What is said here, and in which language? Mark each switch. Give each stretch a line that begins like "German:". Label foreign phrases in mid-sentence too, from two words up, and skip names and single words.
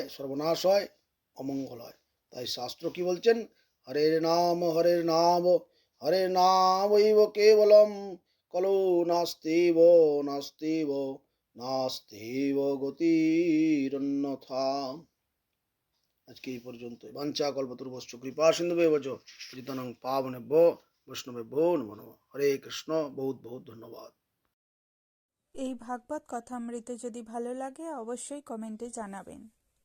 Bangla: সর্বনাশ হয়, অমঙ্গল হয়। তাই শাস্ত্র কি বলছেন?
Sanskrit: হরের নাম হরের নাম, হরের নাম ইব কেবলম, কলো নাস্তিব নাস্তিব নাস্তিব গতিরন্যথা।
Bangla: আজকে এই পর্যন্ত।
Sanskrit: বাঞ্ছা কল্পতরুভশ্চ কৃপা সিন্ধুভ্যেব চ পতিতানাং পাবনেভ্যো বৈষ্ণবেভ্যো নমো নমঃ। হরে কৃষ্ণ।
Hindi: बहुत बहुत धन्यवाद।
Bangla: এই ভাগবত কথামৃত যদি ভালো লাগে অবশ্যই কমেন্টে জানাবেন।